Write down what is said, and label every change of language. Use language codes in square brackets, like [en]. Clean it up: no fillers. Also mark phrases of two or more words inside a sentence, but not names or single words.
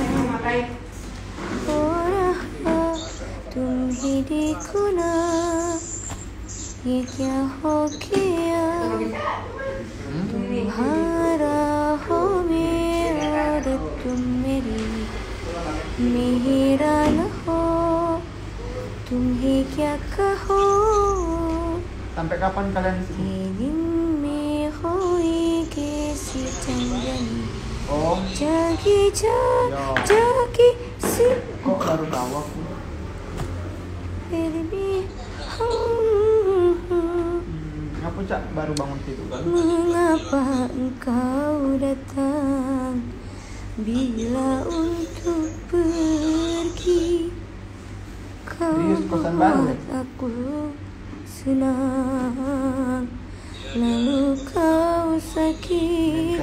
[hi] हो रहा तुम ही देखो ना ये क्या हो गया तुम्हारा हो मेरा और तुम मेरी मेरा न हो तुम्हें क्या कहो [id] Sampai kapan kalian di sini? [hi] ये दिन में हुई कैसी चंदनी Oh, जागी जागी सी [id] kok baru tahu aku? [hi] फिर भी [id] Ngapa Cak baru bangun tidur kan? mengapa engkau datang bila untuk pergi kau Serius, kosan baru ya? buat aku senang lalu kau sakiti